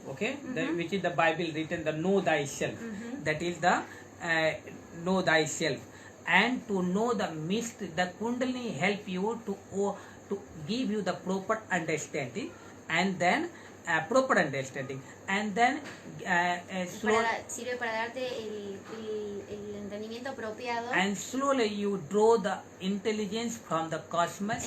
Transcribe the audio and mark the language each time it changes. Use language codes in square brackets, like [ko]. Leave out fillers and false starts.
[en] Okay, which is the Bible written, the know thyself. That is the know thyself, and to know the mystery. The Kundalini help you to give you the proper understanding, and then proper understanding, and then [es] Sirve para darte el entendimiento apropiado. [en] and slowly you draw the intelligence from the cosmos,